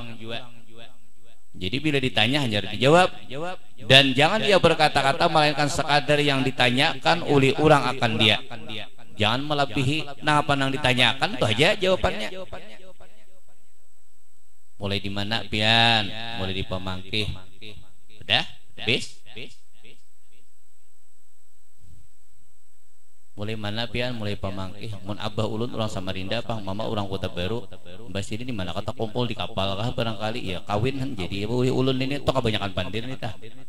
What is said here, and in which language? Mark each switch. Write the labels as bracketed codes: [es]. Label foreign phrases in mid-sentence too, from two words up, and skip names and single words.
[id] Jadi bila ditanya hanya dijawab dan jangan dia berkata-kata melainkan sekadar yang ditanyakan oleh orang akan dia. Jangan melebihi apa yang ditanyakan itu aja jawabannya. [bjn] Mulai di mana pian? Mulai di Pemangkih. Udah? Bis? Mulai mana pian? Mulai Pemangkih. Mun abah ulun orang Samarinda, pang mama orang Kota Baru. Mbak sini di mana kata kumpul di kapal kah barangkali ya kawin kan jadi ulun ini toh kebanyakan pandir nih tah.